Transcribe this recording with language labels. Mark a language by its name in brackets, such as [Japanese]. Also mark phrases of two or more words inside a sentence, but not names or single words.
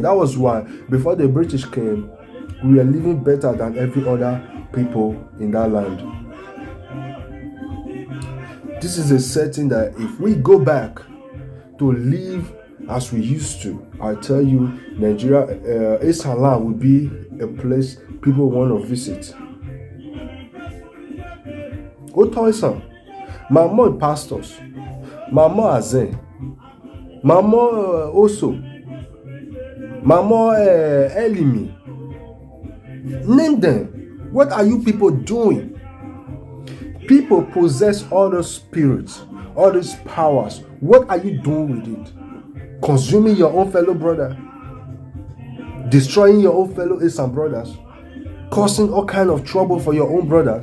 [English] That was why before the British came, we were living better than every other people in that land. This is a setting that if we go back to live as we used to, I tell you, Nigeria, Esan land will be a place people want to visit. Otoisan, Mama pastors, Mama Azen, Mama Oso, Mama Elimi. Name them. What are you people doing? People possess all those spirits, all these powers. What are you doing with it? Consuming your own fellow brother, destroying your own fellow Esan brothers, causing all kind of trouble for your own brothers.